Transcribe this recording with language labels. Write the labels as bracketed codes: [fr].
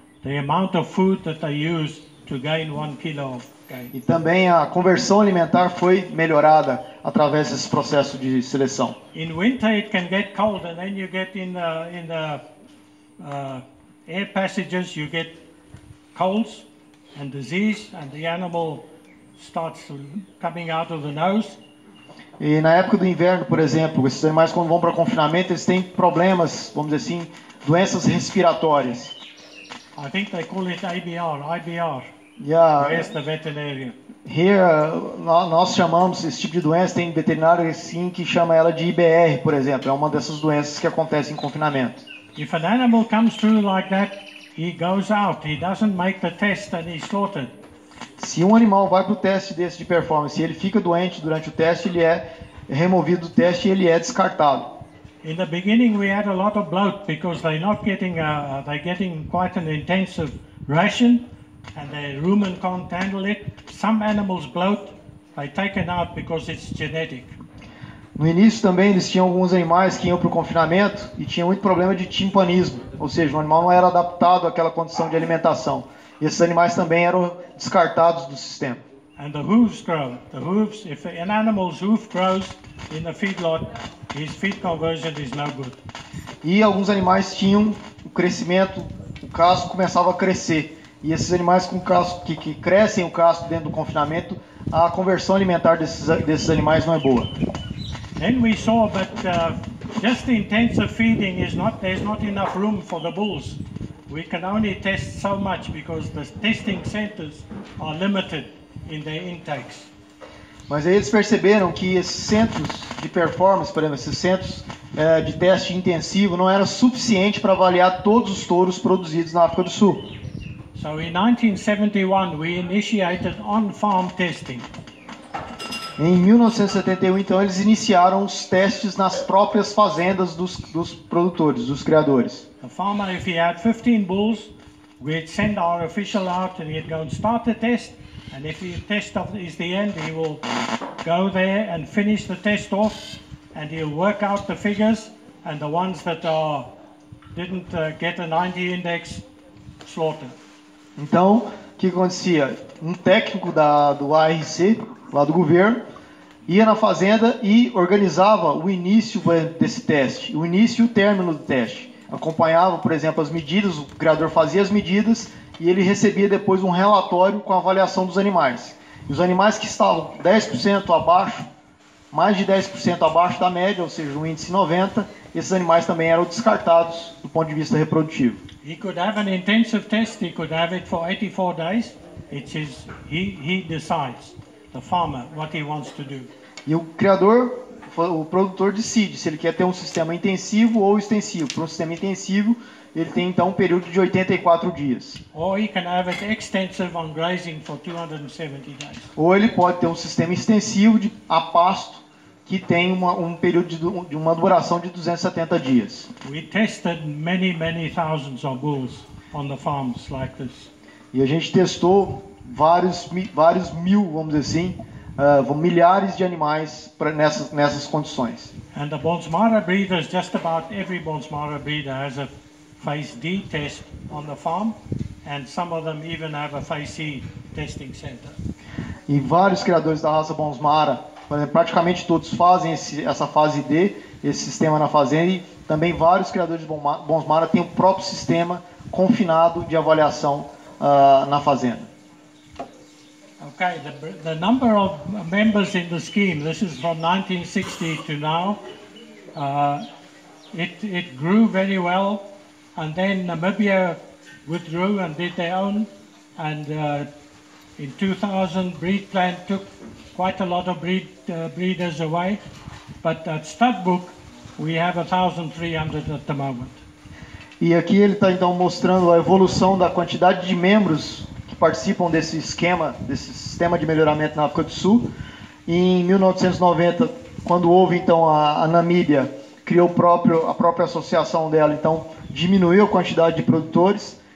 [en] The amount of food that they used to gain 1 kilo of gain. [pt] E também a conversão alimentar foi melhorada através desse processo de seleção. [en] In winter it can get cold, and then you get in the air passages you get colds and disease, and the animal starts coming out of the nose. [pt] E na época do inverno, por exemplo, esses animais quando vão para confinamento, eles têm problemas, vamos dizer assim, doenças respiratórias. [en] I think they call it IBR. Yeah. Where's the veterinarian? [pt] Here, nós chamamos esse tipo de doença, tem veterinário assim que chama ela de IBR, por exemplo. É uma dessas doenças que acontecem em confinamento. [en] If an animal comes through like that, he goes out. He doesn't make the test and he's slaughtered. [pt] Se um animal vai para o teste desse de performance e ele fica doente durante o teste, ele é removido do teste e ele é descartado. [en] In the beginning, we had a lot of bloat because they're getting quite an intensive ration, and the rumen can't handle it. Some animals bloat, they're taken out because it's genetic. [pt] No início também eles tinham alguns animais que iam para o confinamento e tinham muito problema de timpanismo, ou seja, o animal não era adaptado àquela condição de alimentação. E esses animais também eram descartados do sistema. [en] And the hooves grow. The hooves, if an animal's hoof grows in the feedlot, his feed conversion is no good. [pt] E alguns animais tinham o crescimento, o casco começava a crescer. E esses animais com casco que crescem o casco dentro do confinamento, a conversão alimentar desses animais não é boa. [en] Then we saw that just intensive feeding there's not enough room for the bulls. We can only test so much because the testing centers are limited in their intakes. [pt] Mas aí eles perceberam que esses centros de performance, por exemplo, esses centros de teste intensivo não era suficiente para avaliar todos os touros produzidos na África do Sul. [en] So in 1971 we initiated on-farm testing. [pt] Em 1971, então, eles iniciaram os testes nas próprias fazendas dos produtores, dos criadores. [en] The farmer, if he had 15 bulls, we'd send our official out and he'd go and start the test. And if the test is the end, he will go there and finish the test off, and he'll work out the figures, and the ones that didn't get a 90 index, slaughter. [pt] Então, o que acontecia? Um técnico do ARC, lá do governo, ia na fazenda e organizava o início desse teste, o início e o término do teste. Acompanhava, por exemplo, as medidas, o criador fazia as medidas e ele recebia depois um relatório com a avaliação dos animais. E os animais que estavam 10% abaixo, mais de 10% abaixo da média, ou seja, o índice 90, esses animais também eram descartados do ponto de vista reprodutivo. [en] He could have an intensive test, he could have it for 84 days. He decides, the farmer, what he wants to do. [pt] E o criador, o produtor decide se ele quer ter um sistema intensivo ou extensivo. Para um sistema intensivo, ele tem então um período de 84 dias. [en] Or he can have it extensive on grazing for 270 days. [pt] Ou ele pode ter um sistema extensivo a pasto que tem um período de uma duração de 270 dias. [en] We tested many thousands of bulls on the farms like this. [pt] E a gente testou vários mil, vamos dizer assim, milhares de animais nessas condições. [en] And the Bonsmara breeders, just about every Bonsmara breeder has a phase D test on the farm, and some of them even have a phase C testing center. [pt] E vários criadores da raça Bonsmara, praticamente todos fazem essa fase D, esse sistema na fazenda, e também vários criadores de Bonsmara têm o próprio sistema confinado de avaliação na fazenda. [en] Okay, the number of members in the scheme, this is from 1960 to now, it grew very well, and then Namibia withdrew and did their own, and in 2000 Breed Plan took quite a lot of breeders away, but at Studbook we have 1,300 at the moment. [pt] E aqui ele está então mostrando a evolução da quantidade de membros que participam desse esquema, desse sistema de melhoramento na África do Sul. E em 1990, quando houve então a Namíbia, criou a própria associação dela, então diminuiu a quantidade de produtores.